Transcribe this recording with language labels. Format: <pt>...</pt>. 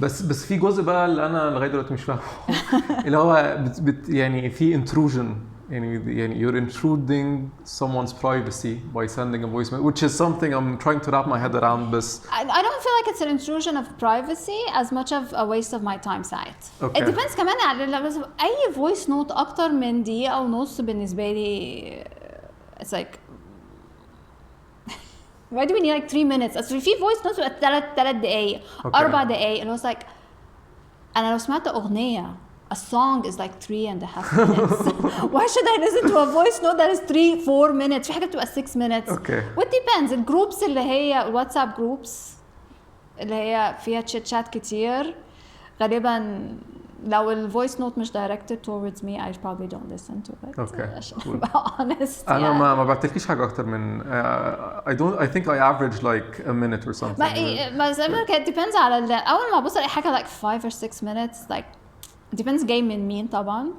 <ar>بس في جزء بقى اللي انا لغايه دلوقتي مش فاهمه اللي هو يعني في</ar> <en>intrusion يعني you're intruding someone's privacy by sending a voice message, which is something I'm trying to wrap my head around.</en> <ar>بس</ar> <en>I don't feel like it's an intrusion of privacy as much of a waste of my time ساعات. Okay. It depends</en> <ar>كمان على اي voice note اكتر من دقيقة ونص بالنسبة لي it's like</ar> <en>why do we need like 3 minutes</en> <ar>أصل في voice notes بقى 3 دقايق 4 دقايق</ar> <en>and I was like</en> <ar>أنا لو سمعت أغنية</ar> <en>a song is like 3.5 minutes. Why should I listen to a voice note that is 3-4 minutes?</en> <ar>في حاجة بتبقى 6 minutes.</ar> <en>Okay. What depends.</en> <ar>الجروبس اللي هي واتساب جروبس اللي هي فيها تشات كتير غالبا لو الفويس نوت مش directed towards me</ar> <en>I probably don't listen to it. Okay.</en> <ar>عشان أبقى honest. أنا ما بعتلكيش حاجة أكتر من</ar> <en>I think I average like a minute or something.</en> <ar>ما زي ما كان depends على أول ما أبص ألاقي حاجة</ar> <en>like 5 or 6 minutes like depends</en> <ar>جاي من مين طبعا.</ar>